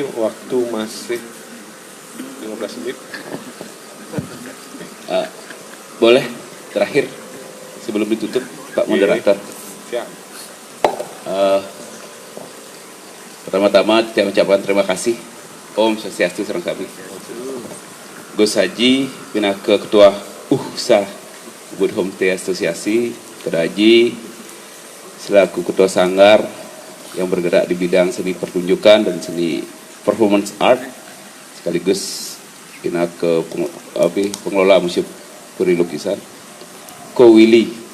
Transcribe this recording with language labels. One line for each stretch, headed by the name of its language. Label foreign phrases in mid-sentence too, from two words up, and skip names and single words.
Indonesian: Waktu masih 15 menit. Boleh terakhir sebelum ditutup Pak Moderator. Siap. Pertama-tama saya ucapkan terima kasih.
Balinese: Om Swastiastu Sareng Sami.
Indonesian: Gus Haji Pinaka Ketua Ubud Homestay Asosiasi, Kedaji selaku Ketua Sanggar yang bergerak di bidang seni pertunjukan dan seni
English: performance art,
Indonesian: sekaligus Pinaka pengelola Museum Puri Lukisan, Ko Willy,